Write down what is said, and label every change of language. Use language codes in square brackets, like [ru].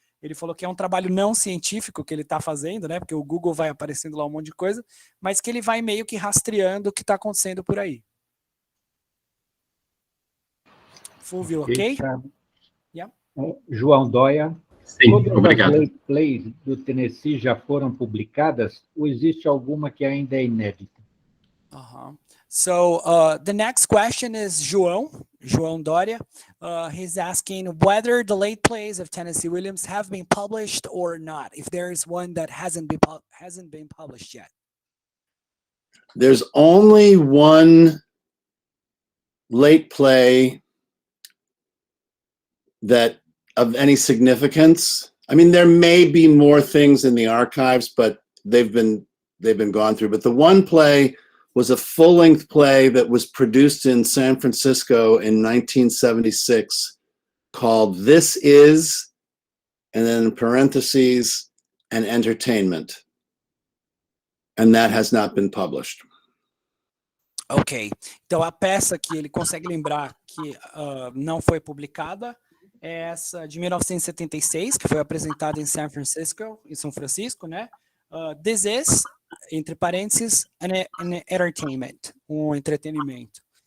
[pt] Ele falou que é um trabalho não científico que ele está fazendo, né? Porque o Google vai aparecendo lá um monte de coisa, mas que ele vai meio que rastreando o que está acontecendo por aí. Fulvio, ok? [en] Yeah. João Dóia. [pt] Sim, Todas obrigado. as [en] late plays [pt] do Tennessee já foram publicadas ou existe alguma que ainda é inédita? [en] So the next question is João Doria. He's asking whether the late plays of Tennessee Williams have been published or not, if there is one that hasn't been published yet. There's only one late play that of any significance. I mean, there may be more things in the archives, but they've been gone through. But the one play was a full-length play that was produced in San Francisco in 1976 called This Is, and then in parentheses, an entertainment. And that has not been published. [pt] Ok, então a peça que ele consegue lembrar que não foi publicada é essa de 1976, que foi apresentada em São Francisco, né? This Is, entre parênteses, an entertainment, um entretenimento.